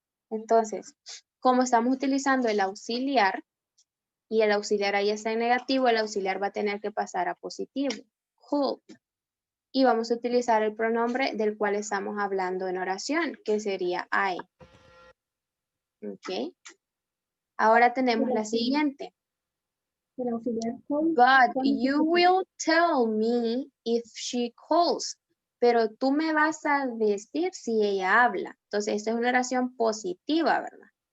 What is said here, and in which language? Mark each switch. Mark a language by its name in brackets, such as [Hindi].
[Spanish] Entonces, como estamos utilizando el auxiliar, y el auxiliar ahí está en negativo, el auxiliar va a tener que pasar a positivo. Could. Y vamos a utilizar el pronombre del cual estamos hablando en oración, que sería I. ¿Ok? Ahora tenemos la siguiente. El auxiliar call. [English] But you will tell me if she calls. [Spanish] Pero tú me vas a decir si ella habla. Entonces, esta es una oración positiva, ¿verdad?